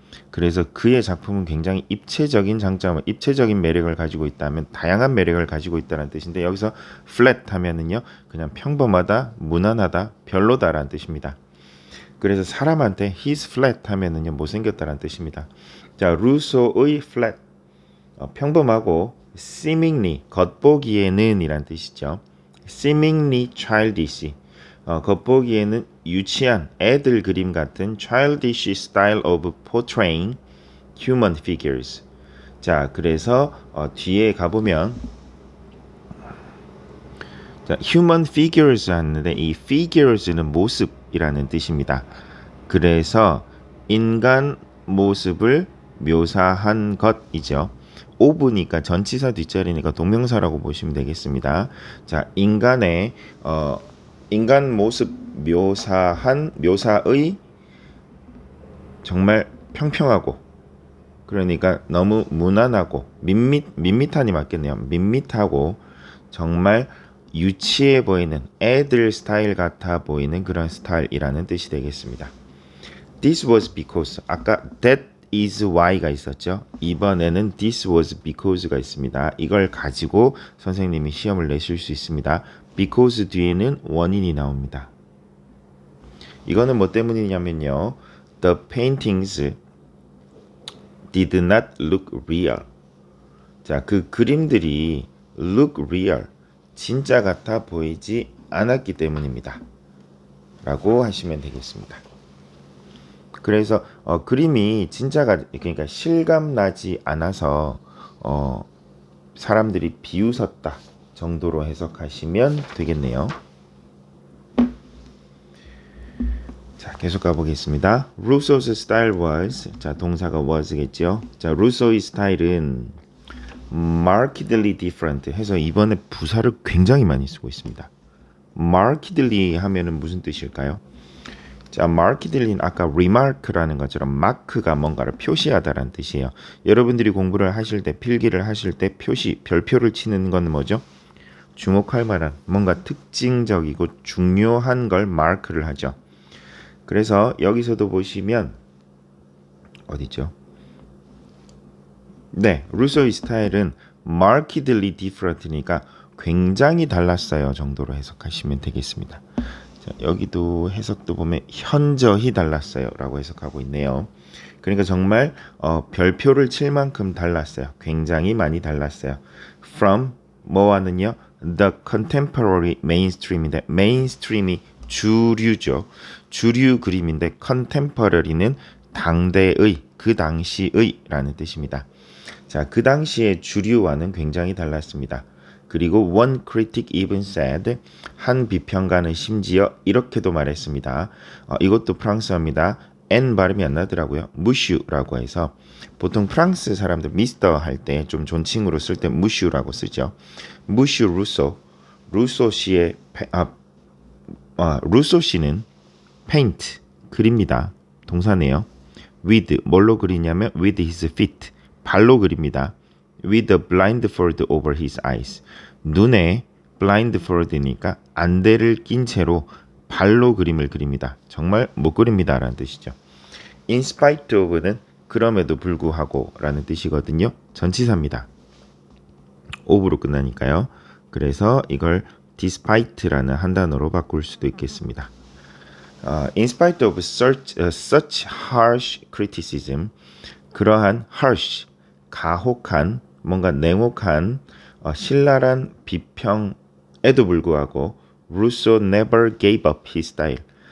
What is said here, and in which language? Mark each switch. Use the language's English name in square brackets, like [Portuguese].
[Korean] 그래서 그의 작품은 굉장히 입체적인 장점을, 입체적인 매력을 가지고 있다면 다양한 매력을 가지고 있다는 뜻인데 여기서 flat 하면은요 그냥 평범하다, 무난하다, 별로다라는 뜻입니다. 그래서 사람한테 he's flat 하면은요 못생겼다라는 뜻입니다. 자, 루소의 flat 평범하고 seemingly 겉보기에는 이란 뜻이죠. [English] seemingly childish [Korean] 겉보기에는 유치한 애들 그림 같은 [English] childish style of portraying human figures. [Korean] 자, 그래서 뒤에 가보면 자, human figures 하는데 이 figures는 모습이라는 뜻입니다. 그래서 인간 모습을 묘사한 것이죠. of니까 전치사 뒷자리니까 동명사라고 보시면 되겠습니다. 자, 인간의 인간 모습 묘사의 정말 평평하고 그러니까 너무 무난하고 밋밋한이 맞겠네요. 밋밋하고 정말 유치해 보이는 애들 스타일 같아 보이는 그런 스타일이라는 뜻이 되겠습니다. [English] This was because [Korean] 아까 [English] that is why가 있었죠. [Korean] 이번에는 this was because가 있습니다. 이걸 가지고 선생님이 시험을 내실 수 있습니다. because 뒤에는 원인이 나옵니다. 이거는 뭐 때문이냐면요. [English] The paintings did not look real. [Korean] 자, 그 그림들이 [English] look real, [Korean] 진짜 같아 보이지 않았기 때문입니다. 라고 하시면 되겠습니다. 그래서 그림이 진짜가 그러니까 실감 나지 않아서 사람들이 비웃었다 정도로 해석하시면 되겠네요. 자, 계속 가보겠습니다. [English] Rousseau's style was, [Korean] 자, 동사가 was겠죠. 자, Rousseau의 스타일은 [English] markedly different [Korean] 해서 이번에 부사를 굉장히 많이 쓰고 있습니다. markedly 하면은 무슨 뜻일까요? 자, markedly는 아까 remark라는 것처럼 마크가 뭔가를 표시하다라는 뜻이에요. 여러분들이 공부를 하실 때, 필기를 하실 때 표시, 별표를 치는 건 뭐죠? 주목할 만한 뭔가 특징적이고 중요한 걸 mark를 하죠. 그래서 여기서도 보시면 어디죠? 네, 루소의 스타일은 [English] markedly different [Korean] 니까 굉장히 달랐어요 정도로 해석하시면 되겠습니다. 자, 여기도 해석도 보면 현저히 달랐어요 라고 해석하고 있네요. 그러니까 정말 별표를 칠 만큼 달랐어요. 굉장히 많이 달랐어요. From 뭐와는요? [English] The contemporary mainstream인데 mainstream이 [Korean] 주류죠. 주류 그림인데 contemporary는 당대의, 그 당시의 라는 뜻입니다. 자, 그 당시의 주류와는 굉장히 달랐습니다. 그리고 [English] one critic even said, [Korean] 한 비평가는 심지어 이렇게도 말했습니다. 이것도 프랑스어입니다. N 발음이 안 나더라고요. 무슈라고 해서 보통 프랑스 사람들 미스터 할 때 좀 존칭으로 쓸 때 무슈라고 쓰죠. 무슈 루소, 루소 씨의 루소 씨는 paint 그립니다. 동사네요. with 뭘로 그리냐면 [English] with his feet [Korean] 발로 그립니다. [English] with a blindfold over his eyes [Korean] 눈에 blindfold니까 안대를 낀 채로 발로 그림을 그립니다. 정말 못 그립니다 라는 뜻이죠. in spite of는 그럼에도 불구하고 라는 뜻이거든요. 전치사입니다. of로 끝나니까요. 그래서 이걸 despite라는 한 단어로 바꿀 수도 있겠습니다. [English] In spite of such harsh criticism, [Korean] 그러한 harsh, 가혹한, 뭔가 냉혹한, 신랄한 비평에도 불구하고 [English] Rousseau never gave up his style.